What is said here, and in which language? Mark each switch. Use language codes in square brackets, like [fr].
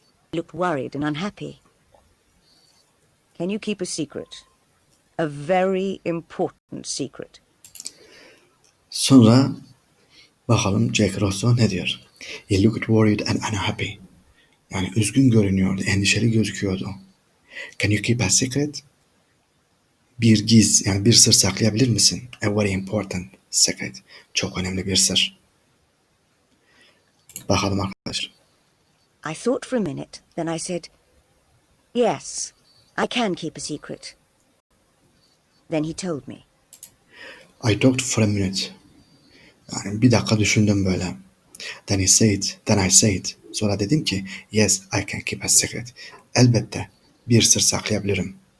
[en] He looked worried and unhappy. "Can you keep a secret? A very important secret." [tr] Sonra bakalım Jack Rosso ne diyor? [en] He looked worried and unhappy. [tr] Yani üzgün görünüyordu, endişeli gözüküyordu. [en] Can you keep a secret? [tr] Yani bir sır saklayabilir misin? [en] A very important secret. [tr] Çok önemli bir sır. Bakalım arkadaşlar. [en] I thought for a minute, then I said, "Yes, I can keep a secret." Then he told me. I talked for a minute. [tr] Yani bir dakika düşündüm böyle. [en] Then I said. [tr] Sonra dedim ki, [en] yes, I can keep a secret. [tr] Elbette bir sır saklayabilirim.